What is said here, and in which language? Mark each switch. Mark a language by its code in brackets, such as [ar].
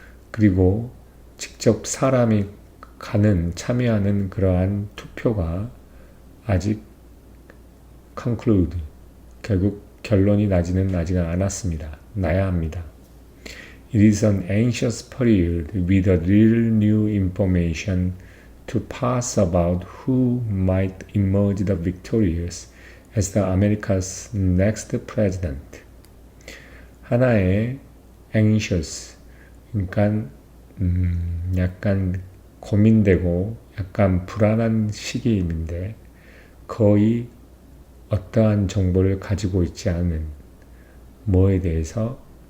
[ko] 그리고 직접 사람이 참여하는 그러한 투표가 아직 conclude, 결국 결론이 나지는 않았습니다. 나야 합니다. [en] It is an anxious period with a little new information to pass about who might emerge the victorious as the America's next president. [ko] 하나의 anxious, 그러니까 약간 고민되고 약간 불안한 시기인데 거의 어떠한 정보를 가지고 있지 않은 뭐에 대해서